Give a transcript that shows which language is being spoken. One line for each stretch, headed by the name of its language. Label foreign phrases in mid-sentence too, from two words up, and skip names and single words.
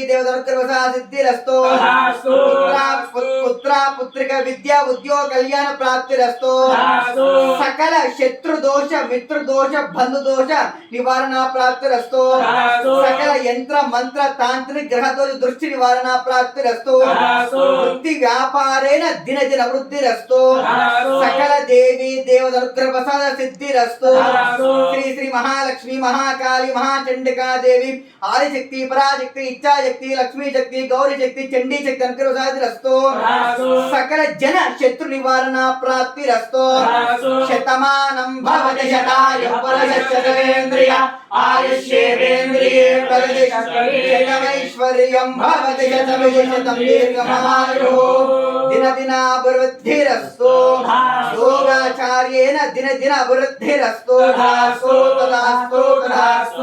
Sanskrit: देवतानुग्रहवशा सिद्धिरस्तु पुत्र पुत्रिका विद्या उद्योग कल्याण प्राप्तिरस्तु सकल शत्रु दोष मित्र दोष बंधु दोष निवारण प्राप्तिरस्तु सकल यंत्र मंत्र तांत्रिक ग्रह दोष दृष्टि निवारण प्राप्तिरस्तु वृत्ति व्यापारेण दिन दिन वृद्धिरस्तु सकल దేవి దేవదనుగ్రహ ప్రసాద సిద్ధిరస్తు శ్రీ శ్రీ మహాలక్ష్మి మహాకాళి మహాచండికా దేవి ఆదిశక్తి పరాశక్తి ఇచ్ఛాశక్తి లక్ష్మీ శక్తి గౌరీ శక్తి చండీ శక్తి అనుగ్రహ ప్రసాదిరస్తు సకల జన శత్రు నివారణ ప్రాప్తిరస్తు శతమానం భవతి శతాయు పురుషేంద్రియ ఆయుష్యేంద్రియే శతమైశ్వర్యం భవతి శతం దీర్ఘమాయు దిన దిన అభివృద్ధిరస్తు యోగాచార్యేణ దిన దిన అభివృద్ధిరస్తు తదాస్తు తదాస్తు తదాస్తు.